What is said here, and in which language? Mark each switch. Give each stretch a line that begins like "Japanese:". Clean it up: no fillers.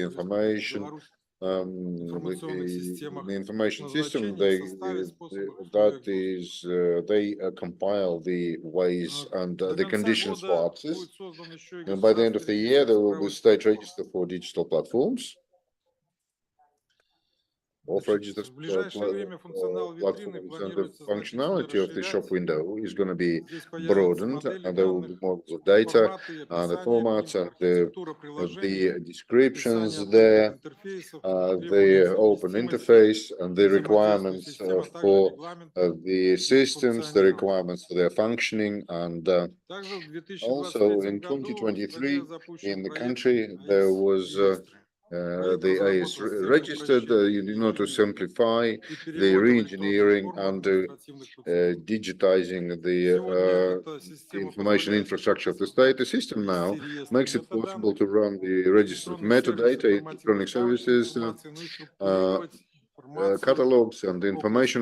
Russian: имеющихся в Республике Беларусь информационных
English: the
Russian: системах,
English: information system,
Russian: назначении, составе, способах, условиях доступа.
English: is, they compile the ways and
Russian: До
English: the
Russian: конца
English: conditions for
Russian: года
English: access.
Russian: будет создан еще и
English: And by the end of the
Russian: государственный
English: year,
Russian: регистр
English: there will be
Russian: цифровых
English: state
Russian: платформ.
English: register for digital platforms. of registers,
Russian: В ближайшее время функционал витрины
English: platforms, and the
Russian: планируется
English: functionality of the shop
Russian: расширять.
English: window is going to be
Russian: Здесь появятся
English: broadened,
Russian: модели
English: and there will be
Russian: данных,
English: models of data,
Russian: форматы и
English: and the
Russian: описание
English: formats,
Russian: по ним,
English: and the
Russian: архитектура приложений,
English: descriptions
Russian: описание
English: there,
Russian: открытых интерфейсов,
English: the
Russian: требования
English: open
Russian: совместимости,
English: interface, and the
Russian: взаимодействия
English: requirements
Russian: систем, а также
English: for
Russian: регламенты
English: the
Russian: их
English: systems, the
Russian: функционирования.
English: requirements for their functioning, and
Russian: Также в
English: also 2023 in
Russian: году в 2023 стране запущен
English: in the
Russian: проект
English: country there
Russian: АИС
English: was
Russian: реестры.
English: the AIS registered, to simplify
Russian: и
English: the
Russian: перевод в электронную
English: re-engineering
Russian: форму
English: and
Russian: административных процедур.
English: digitizing
Russian: Сегодня
English: the
Russian: эта система
English: information
Russian: позволяет
English: infrastructure of the
Russian: создать
English: state. The system
Russian: и
English: now
Russian: вести реестры
English: makes it possible
Russian: метаданных,
English: to run the registered
Russian: электронные сервисы
English: metadata,
Russian: информативной
English: electronic services,
Russian: информации, ну и структурировать информацию
English: catalogs and
Russian: о
English: information